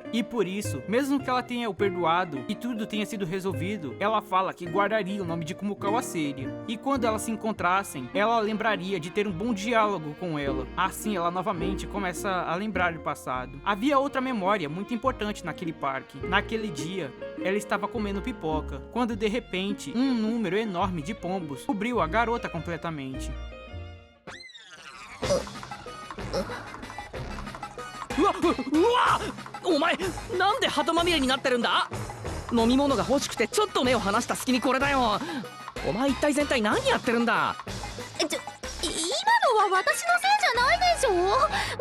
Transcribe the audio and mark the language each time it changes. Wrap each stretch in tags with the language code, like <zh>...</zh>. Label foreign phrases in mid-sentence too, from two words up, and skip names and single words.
<pt>E por isso, mesmo que ela tenha o perdoado e tudo tenha sido resolvido, ela fala que guardaria o nome de Kumukao Seria, e quando elas se encontrassem, ela lembraria de ter um bom diálogo com ela. Assim, ela novamente começa a lembrar do passado. Havia outra memória muito importante naquele parque. Naquele dia, ela estava comendo pipoca, quando de repente, um número enorme de pombos cobriu a garota completamente.</pt> <ja>うわお前なんで鳩まみれになってるんだ。飲み物が欲しくてちょっと目を離した隙にこれだよ。お前一体全体何やってるんだ。今のは私のせいじゃないでしょ。</ja>